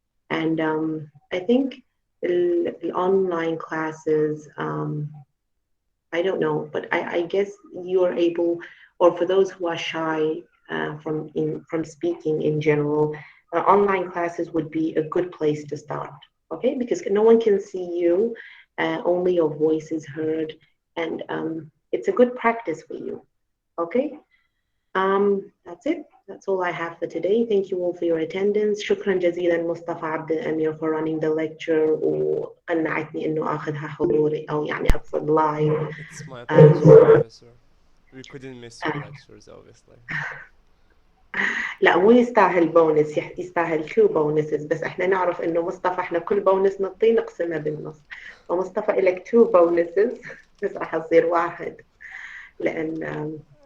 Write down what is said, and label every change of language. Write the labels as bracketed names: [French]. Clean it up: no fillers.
[English] And I think the online classes, I don't know, but I guess you're able, or for those who are shy from speaking in general, online classes would be a good place to start, okay? Because no one can see you, only your voice is heard, and it's a good practice for you, okay? That's it. That's all I have for today. Thank you all for your attendance. [Arabic] شكرا جزيلا مصطفى عبد الأمير [English] for running the lecture [Arabic] وقنعتني إنه أخذها حضوري أو يعني أقصد live. [English] It's my pleasure, Professor. We couldn't miss your lectures, obviously. [Arabic] لا مو يستاهل بونس، يستاهل 2 bonuses، بس احنا نعرف انه مصطفى احنا كل بونس نعطيه نقسمه بالنص، فمصطفى لك 2 bonuses بس راح يصير 1 لان